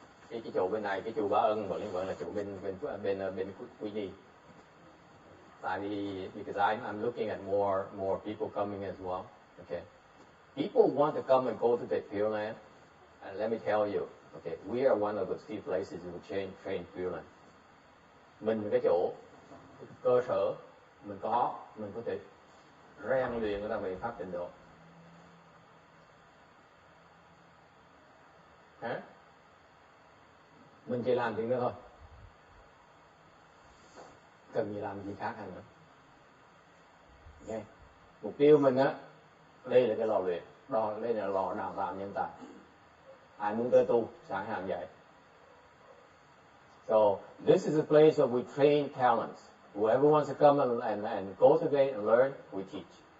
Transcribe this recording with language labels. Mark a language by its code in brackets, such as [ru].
[vi] Cái chỗ bên này, cái chùa Ba Ân vẫn là chỗ bên Quy Nhi. Tại vì [en] because I'm looking at more people coming as well. Okay, people want to come and go to the Pure Land, and let me tell you, okay, we are one of the few places who train Pure Land. [vi] Mình cái chỗ cơ sở mình có thể rèn luyện người ta về pháp tịnh độ. Hả? Mình chỉ làm chuyện đó thôi, cần gì làm gì khác hơn nữa. Okay. Mục tiêu mình á, đây là cái lò luyện, đây là lò đào tạo nhân tài. Ai muốn tới tu sẵn sàng vậy. [en] So this is a place where we train talents. Whoever wants to come and cultivate and learn, we teach.